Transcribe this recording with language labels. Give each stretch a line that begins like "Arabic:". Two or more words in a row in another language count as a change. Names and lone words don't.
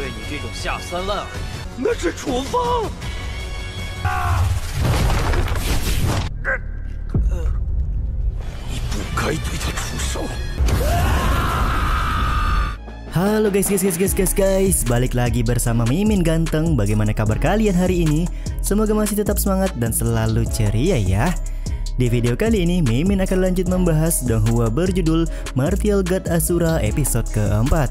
Chinese: 这种下三滥而已。那是处方。你不该对他出手。
Indonesian: Halo guys, balik lagi bersama Mimin Ganteng. Bagaimana kabar kalian hari ini? Semoga masih tetap semangat dan selalu ceria ya. Di video kali ini Mimin akan lanjut membahas Donghua berjudul Martial God Asura episode keempat.